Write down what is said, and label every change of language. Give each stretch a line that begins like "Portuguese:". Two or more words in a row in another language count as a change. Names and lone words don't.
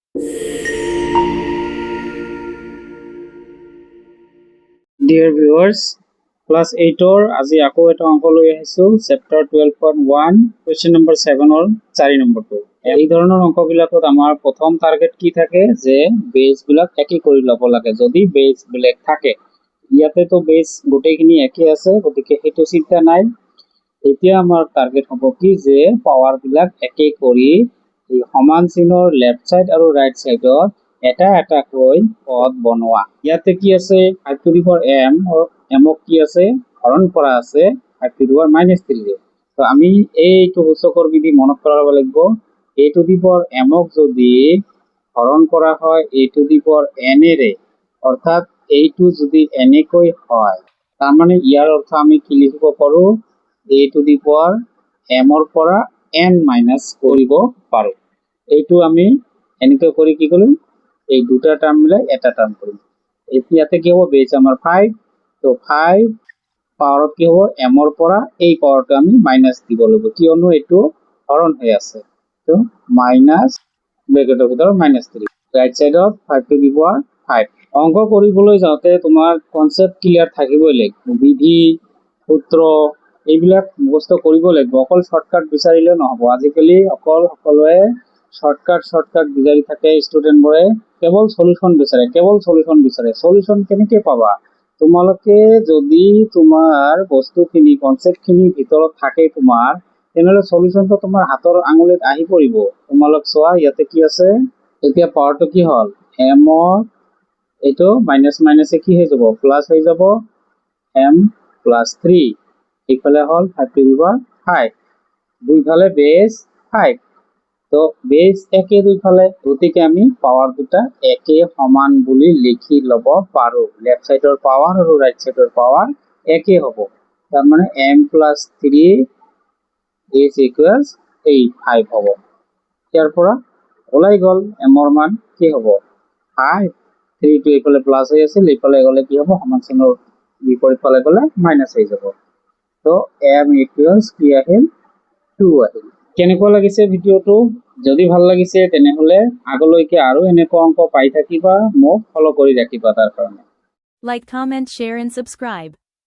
English: Dear viewers, class 8 or
Assamese: আজি আকৌ এটা অংক লৈ আহিছো
English: chapter 12.1 question number 7 or 4 number 2
Assamese: এই ধৰণৰ অংকবিলাকত আমাৰ প্ৰথম টাৰ্গেট কি থাকে যে বেস বিলাক একে কৰি ল'ব লাগে যদি বেস বিলাক থাকে ইয়াতে তো বেস গোটেইখিনি একে আছে গতিকে হেতু চিন্তা নাই এতিয়া আমাৰ টাৰ্গেট হ'ব কি যে পাৱাৰ বিলাক একে কৰি এই সমান চিনৰ
English: left side
Assamese: আৰু ৰাইট সাইডত এটা এটা কৈ পদ বনোৱা ইয়াতে কি আছে
English: 5 to the power m
Assamese: or m কি আছে হৰণ কৰা আছে
English: 5 to the power -3
Assamese: তো আমি এইটো সূচকৰ বিধি মনত কৰাব লাগিব
English: a to the power m
Assamese: যদি হৰণ কৰা হয়
English: a to the power n
Assamese: এৰে অৰ্থাৎ এইটো যদি n কৈ হয় তাৰ মানে ইয়াৰ অৰ্থ আমি কি লিখিব পাৰো
English: a to the power m
Assamese: ৰ পৰা n মাইনাস কৰিব পাৰো এইটো আমি এনেকৈ কৰি কি কৰিম এই দুটা টার্ম মিলাই এটা টার্ম কৰিম এতিয়াতে কি হ'ব বেস আমাৰ 5 তো 5 পাৱাৰত কি হ'ব m ৰ পৰা এই পাৱাৰটো আমি মাইনাস দিব লাগিব কিয়নো এটো হৰণ হৈ আছে তো মাইনাস ব্ৰেকেটৰ ভিতৰত -3 ৰাইট সাইডত 5 to
English: the power 5
Assamese: অংক কৰিবলৈ যাওঁতে তোমাৰ
English: concept clear
Assamese: থাকিবই লাগিব বিধি সূত্ৰ এইবিলাক মুখস্থ কৰিব লাগিব অকল শৰ্টকাট বিচাৰিলে নহব আজিকালি অকল সকলোৱে শর্টকাট বিচাৰি থাকে স্টুডেন্ট বোৰে কেৱল সলিউশন বিচাৰে সলিউশন কেনেকৈ পাবা তোমালোকে যদি তোমাৰ বস্তুখিনি কনসেপ্টখিনি ভিতৰত থাকে তোমাৰ তেনেহলে সলিউশনটো তোমাৰ হাতৰ আঙুলিত আহি পৰিব তোমালোক চোৱা ইয়াতে কি আছে এতিয়া পাৱাৰটো কি হল m এটো মাইনাস মাইনাসে কি হৈ যাব প্লাস হৈ যাব m + 3 ইফালে হল
English: 5 to the power 5
Assamese: দুইফালে বেস 5 তো বেস একে দুইফালে গতিকে আমি পাওয়ার দুটা একে সমান বুলি লিখি লব পাৰো লেফট সাইডৰ পাওয়ার আৰু রাইট সাইডৰ পাওয়ার একে হ'ব তাৰ মানে m +
English: 3 is equals 5
Assamese: হ'ব ইয়াৰ পৰা ওলাই গল m ৰ মান কি হ'ব 5 3 টো ইফালে প্লাস হৈ আছিল ইফালে গলে কি হ'ব সমান চিনৰ বিপৰীত ফালে গলে মাইনাস হৈ যাব তো m equals কি আহিল 2 আহিল কেনেকুৱা লাগিছে ভিডিওটো যদি ভাল লাগিছে তেনেহলে আগলৈকে আৰু এনেকুৱা অংক পাই থাকিবা মোক ফলো কৰি ৰাখিবা তাৰ কাৰণে
English: Like, comment, share and subscribe.